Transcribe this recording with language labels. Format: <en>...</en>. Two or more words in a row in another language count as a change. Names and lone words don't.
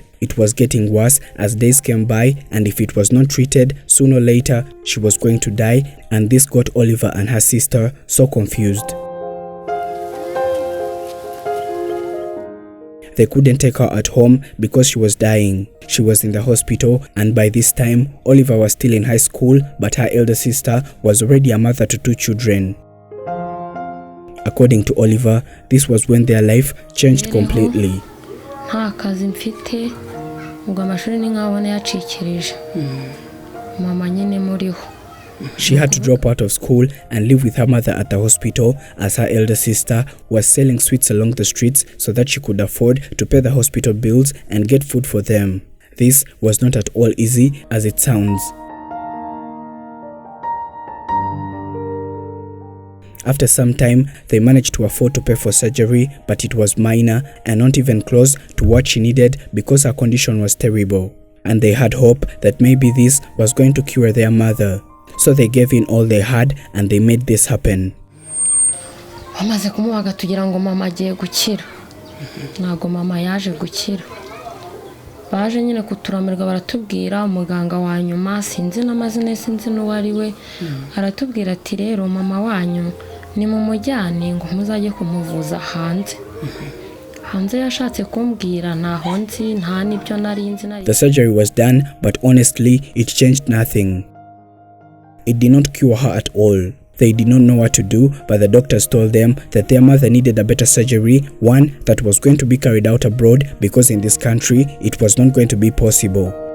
<en>It was getting worse as days came by, and if it was not treated, sooner or later she was going to die, and this got Oliver and her sister so confused. They couldn't take her at home because she was dying. She was in the hospital, and by this time, Oliver was still in high school, but her elder sister was already a mother to 2 children. According to Oliver, this was when their life changed completely.</en> <rw>nta kazi mfite ubwo amashuri ni nkabona yacikirije mama nyine muriho.</rw> <en>She had to drop out of school and live with her mother at the hospital as her elder sister was selling sweets along the streets so that she could afford to pay the hospital bills and get food for them. This was not at all easy as it sounds. After some time, they managed to afford to pay for surgery, but it was minor and not even close to what she needed because her condition was terrible. And they had hope that maybe this was going to cure their mother. So they gave in all they had and they made this happen.</en> <rw>Bamaze kumubaga tugira ngo mama agiye gukira. Ntago mama yaje gukira. Baje nyine kuturamirwa baratubwira umuganga wa nyuma sinzi n'amazina sinzi n'uwari we aratubwira ati rero mama wanyu ni mu mujyane ngo muzajye kumuvuza hanze. Hanze yashatse kumbwira ntaho nzi nta nibyo narinzi nari.</rw> <en>The surgery was done, but honestly it changed nothing. It did not cure her at all. They did not know what to do, but the doctors told them that their mother needed a better surgery, one that was going to be carried out abroad because in this country it was not going to be possible.</en>